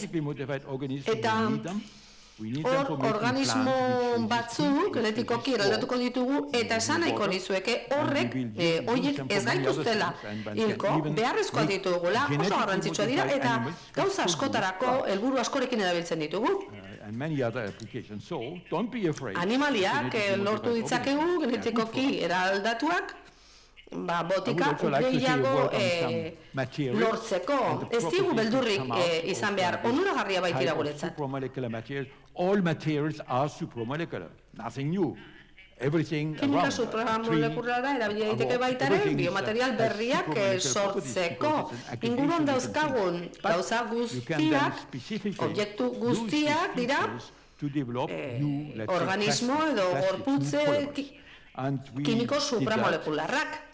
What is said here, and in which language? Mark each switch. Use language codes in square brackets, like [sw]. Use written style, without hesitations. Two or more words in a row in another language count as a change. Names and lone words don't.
[eu] Eta hor organismo batzuk genetikoki eraldatuko ditugu eta esan nahiko nizueke horrek horiek ez gaituztela hilko, beharrezkoa ditugula, oso garrantzitsua dira eta gauza askotarako helburu askorekin erabiltzen ditugu. Animaliak lortu ditzakegu genetikoki eraldatuak, botika gehiago lortzeko. Ez digu beldurrik izan behar, onuragarria baitira guretzat. [en] All materials are supramolecular, nothing new. [es] Química Supramoleculara [eu] erabili daiteke baita ere biomaterial berriak sortzeko. Inguruan dauzkagun gauza guztiak, objektu guztiak dira organismo edo gorputze kimiko supramolecularrak.